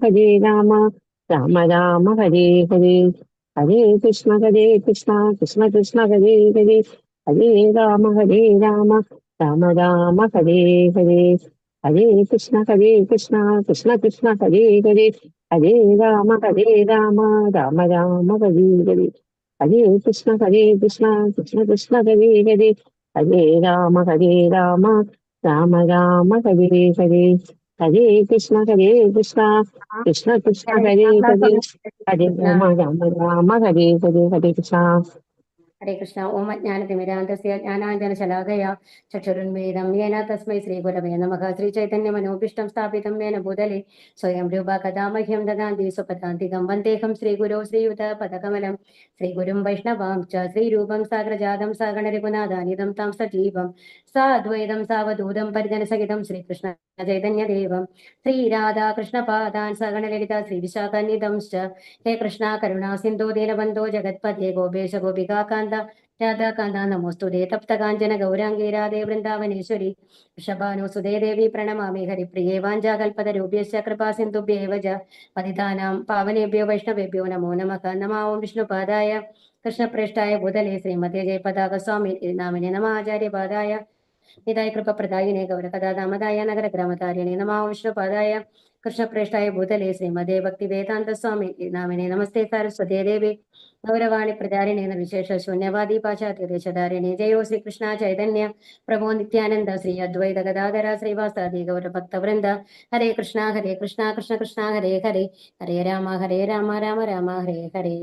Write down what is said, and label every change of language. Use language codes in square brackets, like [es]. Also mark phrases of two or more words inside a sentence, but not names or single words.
[sa] ഹരേ രാമ രാമ രാമ ഹരേ ഹരേ ഹരേ കൃഷ്ണ കൃഷ്ണ കൃഷ്ണ ഹരേ ഹരേ ഹരേ രാമ രാമ രാമ ഹരേ ഹരേ ഹരേ കൃഷ്ണ കൃഷ്ണ ഹരേ ഹരേ ഹരേ രാമ രാമ രാമ ഹരേ ഹരേ ഹരേ കൃഷ്ണ കൃഷ്ണ ഹരേ ഹരേ ഹരേ രാമ രാമ രാമ ഹരേ ഹരേ ഹരേ കൃഷ്ണ കൃഷ്ണ ഹരേ ഹരേ ഹരേ രാമ ഹരേ ഹരേ ഹരേ കൃഷ്ണ. ഹരേ കൃഷ്ണ. ഓം അജ്ഞാനതിമിരാന്തസ്യ ജ്ഞാനാഞ്ജനശലാകയാ ചക്ഷുരുന്മീലം യേന തസ്മൈ ശ്രീഗുരവേ നമഃ. ശ്രീചൈതന്യമനോഭീഷ്ടം സ്ഥാപിതം യേന ഭൂതലേ സ്വയം രൂപ കഥാ മഹ്യം ദദാന്തി സ്വപദാന്തികം വന്ദേഹം ശ്രീഗുരോ ശ്രീയുതപദകമലം ശ്രീഗുരും വൈഷ്ണവാം ച ശ്രീരൂപം സാഗ്രജാതം സഗണരഘുനാഥാനിതം താം സജീവം സാദ്വൈതം സാവധൂതം പരിജനസഹിതം ശ്രീകൃഷ്ണ ചൈതന്യദേവം ശ്രീരാധാകൃഷ്ണപാദാൻ സഗണലളിത ശ്രീവിശാഖാന്വിതം ഹേ കൃഷ്ണ കരുണാ സിന്ധോ ദീനബന്ധോ ജഗത്പതേ ഗോപേശ ഗോപികാന്ത രാധാകാന്ത നമോസ്തുതേ തപ്തകാഞ്ചന ഗൗരാംഗീ രാധേ വൃന്ദാവനേശ്വരി വൃഷഭാനുസുതേ ദേവി പ്രണമാമി ഹരിപ്രിയേ വാഞ്ചാകൽപതരൂപ്യശ്ച കൃപാ സിന്ധുഭ്യേവ ച പതിതാനാം പാവനേഭ്യോ വൈഷ്ണവേഭ്യോ നമോ നമഃ. നമാം വിഷ്ണുപാദായ കൃഷ്ണപ്രേഷ്ഠായ ഭൂതലേ ശ്രീമതേ ജയപതാക സ്വാമി നാമിനെ നമ ആചാര്യപാദായ നിതായ കൃപപ്രദായിനെ ഗൗരകഥാദാമതായ നഗരഗ്രാമതാരിണേ നമാം വിഷ്ണുപാദായ കൃഷ്ണപ്രേഷ്ഠായ ഭൂതലേ ശ്രീമതേ ഭക്തി വേദാന്ത സ്വാമി നാമിനെ നമസ്തേ സാരസ്വതേ ദേവി ഗൗരവാണി പ്രചാരിണേ വിശേഷ ശൂന്യവാദി പാശ്ചാത്യദേശധാരിണേ ജയോ ശ്രീകൃഷ്ണ ചൈതന്യ പ്രഭോ നിത്യാനന്ദ ശ്രീ അദ്വൈത ഗദാധര ശ്രീവാസാദി ഗൗരഭക്തവൃന്ദ ഹരേ കൃഷ്ണ കൃഷ്ണ കൃഷ്ണ ഹരേ ഹരേ ഹരേ രാമ രാമ രാമ ഹരേ ഹരേ.